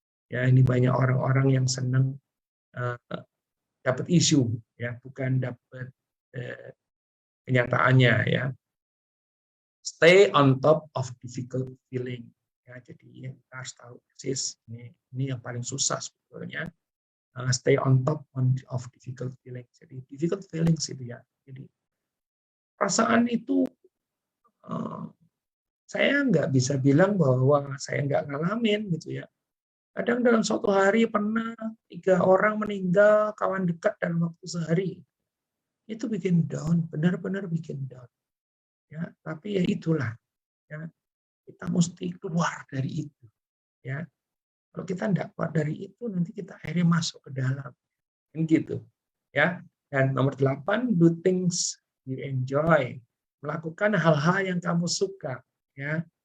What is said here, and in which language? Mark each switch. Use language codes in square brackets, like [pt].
[id] Ya, ini banyak orang-orang yang senang dapat isu ya, bukan dapat kenyataannya ya. [en] Stay on top of difficult feeling [id] ya. Jadi kita harus tahu persis ini yang paling susah sebetulnya. [en] Stay on top of difficult feelings. [id] Jadi [en] difficult feelings [id] itu ya. Jadi perasaan itu saya nggak bisa bilang bahwa saya nggak ngalamin gitu ya. Kadang dalam suatu hari pernah 3 orang meninggal, kawan dekat dalam waktu sehari. Itu bikin down, benar-benar bikin down. Ya, tapi ya itulah. Ya, kita mesti keluar dari itu. Ya, kalau kita tidak keluar dari itu, nanti kita akhirnya masuk ke dalam. Gitu. Ya. Dan nomor 8, [en] do things you enjoy. [id] Melakukan hal-hal yang kamu suka. Ya.